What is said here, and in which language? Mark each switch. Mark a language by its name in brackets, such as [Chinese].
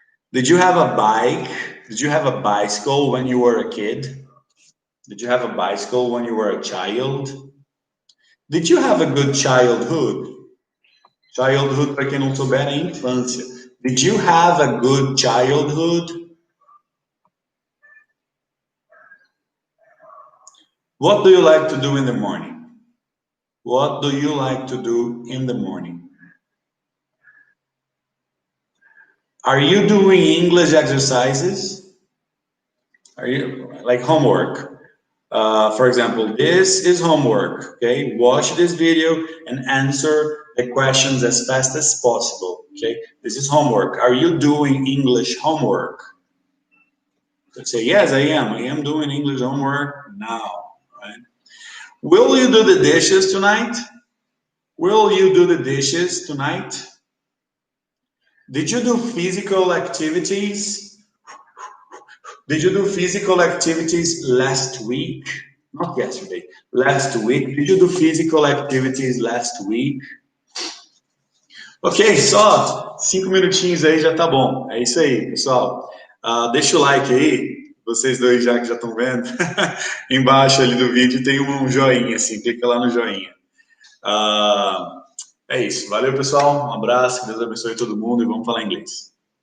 [English] Did you have a bike? Did you have a bicycle when you were a kid? Did you have a bicycle when you were a child? Did you have a good childhood? [Portuguese] Childhood, para quem não souber, é infância. [English] Did you have a good childhood? What do you like to do in the morning? What do you like to do in the morning? Are you doing English exercises? Are you like homework? For example, this is homework, okay? Watch this video and answer the questions as fast as possible, okay? This is homework. Are you doing English homework? Let's say, yes, I am. I am doing English homework now, right? Will you do the dishes tonight? Will you do the dishes tonight? Did you do physical activities? Did you do physical activities last week? Not yesterday, last week. Did you do physical activities last week? [Portuguese] Ok, só 5 minutinhos aí já tá bom. É isso aí, pessoal. Deixa o like aí, vocês dois já que já estão vendo. Embaixo ali do vídeo tem um joinha, assim, clica lá no joinha. É isso, valeu pessoal, um abraço, que Deus abençoe todo mundo e vamos falar inglês.